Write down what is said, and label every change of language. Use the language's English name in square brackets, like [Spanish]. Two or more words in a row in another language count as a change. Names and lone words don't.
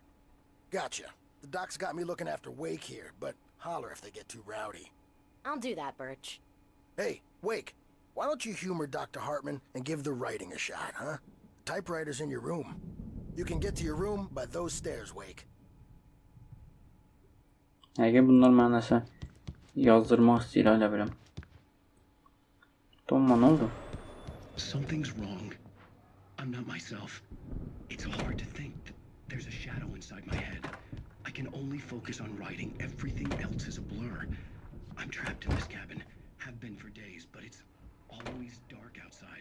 [English] Gotcha. The doc's got me looking after Wake here, but holler if they get too rowdy. I'll do that, Birch. Hey, Wake, why don't you humor Dr. Hartman and give the writing a shot, huh? Typewriter's in your room. You can get to your room by those stairs, Wake. [Azerbaijani] Əgər bunlar mənə nəsə yazdırmaq istəyir, elə biləm. Donma, nə oldu? [English] Something's wrong. I'm not myself. It's hard to think that there's a shadow inside my head. I can only focus on writing. Everything else is a blur. I'm trapped in this cabin. Have been for days, but it's always dark outside.